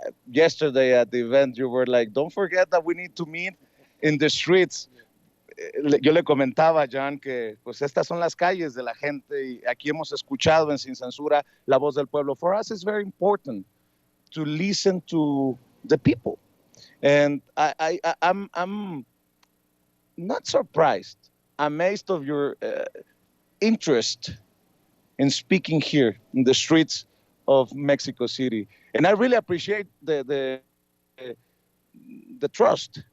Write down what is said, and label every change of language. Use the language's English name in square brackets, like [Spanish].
[English] Yesterday at the event, you were like, don't forget that we need to meet in the streets. [Spanish] Yo le comentaba a Jan que pues estas son las calles de la gente y aquí hemos escuchado en Sin Censura la voz del pueblo. [English] For us it's very important to listen to the people, and I'm not surprised, amazed of your interest in speaking here in the streets of Mexico City, and I really appreciate the trust.